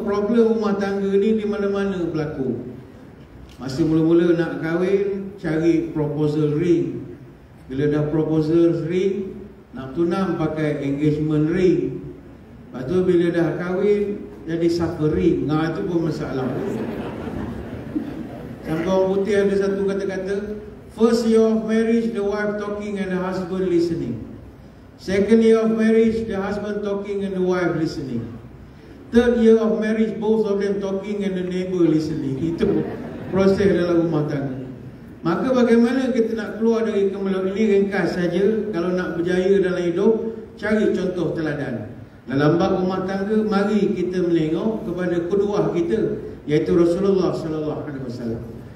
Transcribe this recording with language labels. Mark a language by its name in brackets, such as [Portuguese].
[Malay] Problem rumah tangga ni di mana-mana berlaku. Masa mula-mula nak kahwin, cari [English] proposal ring. [Malay] Bila dah [English] proposal ring, [Malay] nak tunang pakai [English] engagement ring. [Malay] Lepas tu bila dah kahwin, jadi suffering. Nah, itu pun masalah. Sampai orang putih ada satu kata-kata, [English] First year of marriage, the wife talking and the husband listening. Second year of marriage, the husband talking and the wife listening. Third year of marriage, both of them talking and the neighbor listening. [Malay] Itu proses dalam rumah tangga. Maka bagaimana kita nak keluar dari kemelut ini? Ringkas saja. Kalau nak berjaya dalam hidup, cari contoh teladan. Dalam bab rumah tangga, mari kita menengok kepada kedua kita, iaitu Rasulullah sallallahu alaihi wasallam.